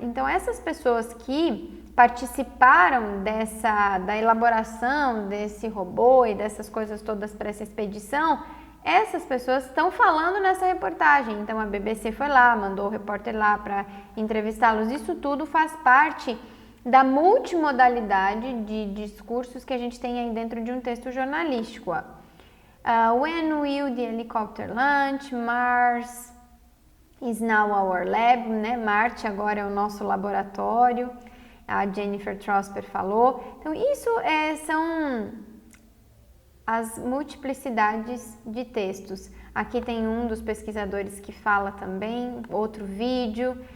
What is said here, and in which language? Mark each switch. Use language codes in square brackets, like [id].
[pt] Então, essas pessoas que participaram da elaboração desse robô e dessas coisas todas para essa expedição, essas pessoas estão falando nessa reportagem. Então, a BBC foi lá, mandou o repórter lá para entrevistá-los. Isso tudo faz parte da multimodalidade de discursos que a gente tem aí dentro de um texto jornalístico. [en] When will the helicopter launch? Mars is now our lab, né? [pt] Marte agora é o nosso laboratório. A Jennifer Trosper falou. Então, isso são as multiplicidades de textos. Aqui tem um dos pesquisadores que fala também, outro vídeo.